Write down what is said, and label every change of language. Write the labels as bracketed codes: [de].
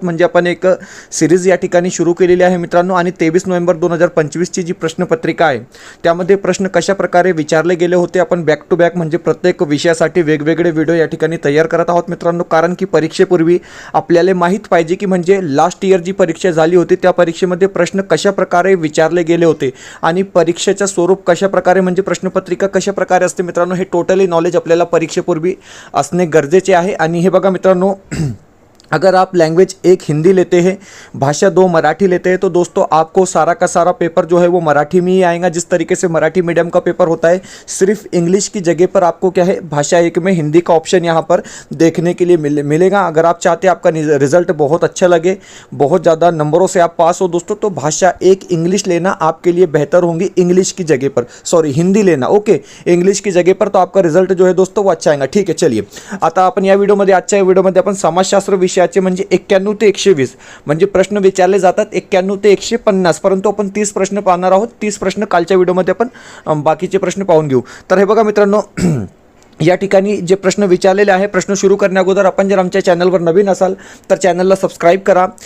[mr] म्हणजे आपण एक सिरीज या ठिकाणी सुरू केलेली आहे मित्रांनो. आणि 23 नोव्हेंबर 2025ची जी प्रश्नपत्रिका आहे त्यामध्ये प्रश्न कशा प्रकारे विचारले गेले होते आपण बॅक टू बॅक म्हणजे प्रत्येक विषयासाठी वेगवेगळे व्हिडिओ या ठिकाणी तयार करत आहोत मित्रांनो. कारण की परीक्षेपूर्वी आपल्याला माहीत पाहिजे की म्हणजे लास्ट इयर जी परीक्षा झाली होती त्या परीक्षेमध्ये प्रश्न कशा प्रकारे विचारले गेले होते आणि परीक्षेचं स्वरूप कशा प्रकारे म्हणजे प्रश्नपत्रिका कशा प्रकारे असते मित्रांनो, हे टोटली नॉलेज आपल्याला परीक्षेपूर्वी असणे गरजेचे आहे. [hi] आणि हे बघा मित्रांनो, अगर आप लैंग्वेज 1 हिंदी लेते हैं, भाषा 2 मराठी लेते हैं, तो दोस्तों आपको सारा का सारा पेपर जो है वो मराठी में ही आएगा. जिस तरीके से मराठी मीडियम का पेपर होता है, सिर्फ इंग्लिश की जगह पर आपको क्या है भाषा 1 में हिंदी का ऑप्शन यहाँ पर देखने के लिए मिलेगा. अगर आप चाहते हैं आपका रिजल्ट बहुत अच्छा लगे, बहुत ज़्यादा नंबरों से आप पास हो दोस्तों, तो भाषा 1 इंग्लिश लेना आपके लिए बेहतर होंगी इंग्लिश की जगह पर. सॉरी, हिंदी लेना. ओके, इंग्लिश की जगह पर तो आपका रिजल्ट जो है दोस्तों वो अच्छा आएगा. ठीक है, चलिए [mr] आता आपण या व्हिडिओमध्ये आजच्या व्हिडिओमध्ये आपण समाजशास्त्र विषयाचे म्हणजे 91 ते 120 म्हणजे प्रश्न विचारले जातात 91 ते 150, परंतु आपण 30 प्रश्न पाहणार आहोत. 30 प्रश्न कालच्या व्हिडिओमध्ये आपण बाकीचे प्रश्न पाहून घेऊ. तर हे बघा मित्रांनो, या ठिकाणी जे प्रश्न विचारलेले आहे, प्रश्न सुरू करण्याअगोदर आपण जर आमच्या चॅनलवर नवीन असाल तर चॅनलला सबस्क्राईब करा.